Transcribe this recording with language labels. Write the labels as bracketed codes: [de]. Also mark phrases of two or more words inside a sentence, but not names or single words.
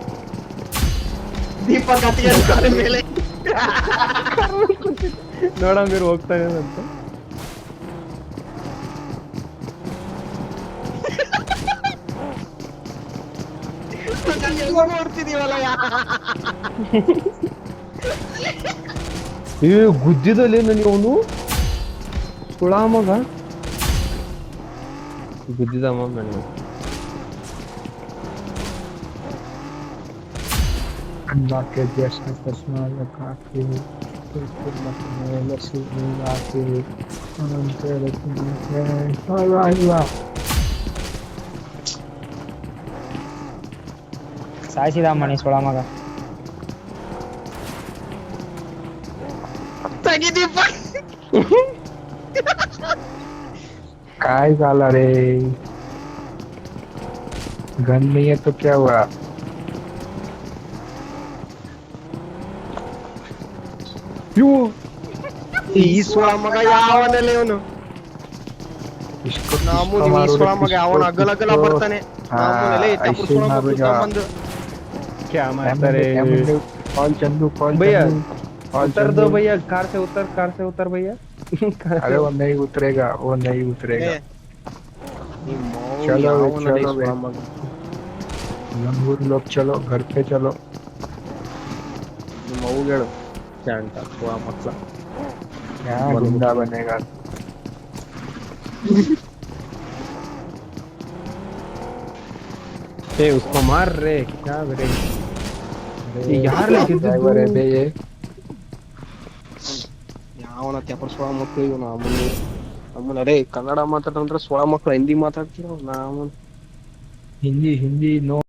[kn] ದೀಪ ಮೇಲೆ ನೋಡಂಗಿರು ಹೋಗ್ತಾನೆ ಅಂತ ಗುದ್ದಿದಲ್ಲಿ ನನಗೆ ಅವನು ಸುಳ ಮಗ ಗುದ್ದಿದಮ್ಮ ನನ್ನ [hi] अल्लाह के जैसा चश्मा लगा के लस्सी मिला के [kn] ಸಾಯಿಸಿದ ಮಣಿ ಸೊಳ ಮಗ [mr] काय झाला रे [hi] गन नहीं है तो क्या हुआ [kn] ಇವು ಈ ಸೋಳ ಮಗ ಯಾವನೆಲ್ಲ ಇವನು [hi] इसको [kn] ನಾಮೂನಿ [hi] किसको [kn] ಈ [hi] मारो [kn] ಸೋಳ [hi] रे, [kn] ಮಗ [hi] किसको, [kn] ಅವನ ಅಗಲ ಅಗಲ [hi] किसको? [kn] ಬರ್ತಾನೆ ನಾಮೂನೆಲ್ಲ ಈ ಟಪುರ್ [hi] ऐसे [kn] ಸೋಳ ಮಗ [hi] मारेगा। ಬಂದು क्या मारता रे कौन चंदू कौन भैया, चंदू? कौन उतर चंदू? दो भैया कार से उतर भैया अरे वो नहीं उतरेगा, वो नहीं उतरेगा। [kn] ಈ ಮೌ [hi] चलो बे, [kn] ಯಾವನಲ್ಲ ಈ [hi] चलो बे। [kn] ಸೋಳ ಮಗ [hi] लंगूर लोग चलो घर पे चलो। [kn] ಈ ಮೌಗಳು ಶಾಂತ ಸೋಳ ಮಕ್ಳ [hi] यहाँ बंद गुंडा हो। बनेगा। ए उसको मार रे क्या करे अरे, यार लेकिन ड्राइवर है बे ये। [kn] ಯಾವನ ತೆಪರ್ ಸೋಳ ಮಕ್ಳು ಇವನು ಅಮ್ಮನ ಅರೆ ಕನ್ನಡ ಮಾತಾಡಂದ್ರೆ ಸೋಳ ಮಕ್ಳು ಹಿಂದಿ ಮಾತಾಡ್ತಿರೋ ನಾವು [hi] हिंदी हिंदी नो